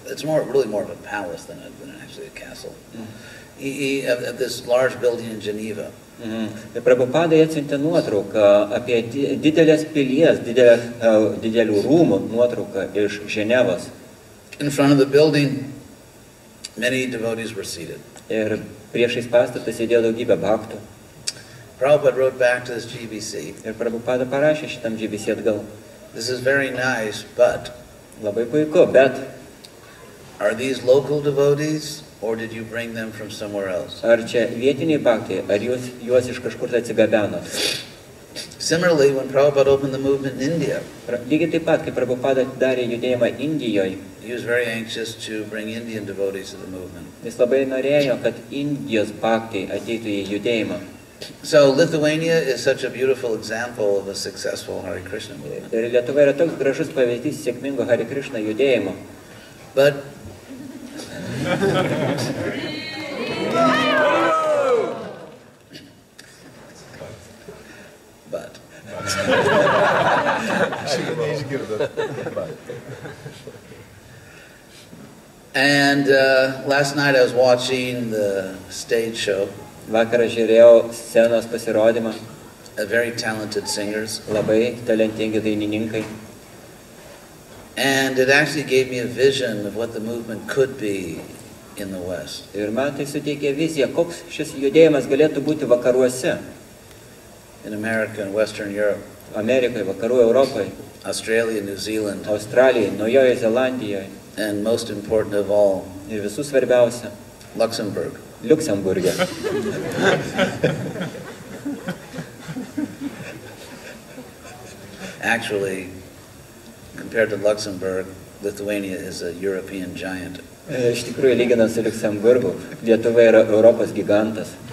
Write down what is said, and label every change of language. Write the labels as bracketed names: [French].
[English] It's really more of a palace than actually a castle. This large building in Geneva. [Lithuanian] Prabhupadai atsiuntė nuotrauką apie didelės pilies, didelių rūmų nuotrauką iš Ženevos. [English] In front of the building, many devotees were seated. [Lithuanian] Ir priešais pastatą sėdėjo daugybė bhaktų. [English] Prabhupada wrote back to this GBC. [Lithuanian] Ir Prabhupada parašė šitam GBC atgal. [English] This is very nice, but [Lithuanian] Labai puiku, bet [English] are these local devotees or did you bring them from somewhere else? [Lithuanian] ar čia vietiniai bhaktai, ar juos iš kažkur tai atsigabenot? [English] Similarly, when Prabhupada opened the movement in India, [Lithuanian] Lygiai taip pat, kai Prabhupada darė judėjimą Indijoje, [English] he was very anxious to bring Indian devotees to the movement. [Lithuanian] jis labai norėjo, kad Indijos bhaktai ateitų į judėjimą. [English] So Lithuania is such a beautiful example of a successful Hare Krishna movement. [Lithuanian] Ir Lietuva yra toks gražus pavyzdys sėkmingo Hare Krishna judėjimo. [English] But and last night I was watching the stage show. [Lithuanian] Vakarą žiūrėjau scenos pasirodymą, [English] Very talented singers. [Lithuanian] labai talentingi dainininkai. [English] And it actually gave me a vision of what the movement could be in the West. [Lithuanian] Ir man tai suteikė viziją, koks šis judėjimas galėtų būti vakaruose, [English] In America and Western Europe, [Lithuanian] Amerikoje, vakarų Europoje, [English] Australia, New Zealand, [Lithuanian] Australijoje, Naujojoje Zelandijoje [English] and most important of all, [Lithuanian] ir visų svarbiausia, [English] Luxembourg. [Lithuanian] Liuksemburge. [English] Actually, compared to Luxembourg, Lithuania is a European giant. [Lithuanian] Iš tikrųjų, lyginant su Liuksemburgu, Lietuva yra Europos gigantas.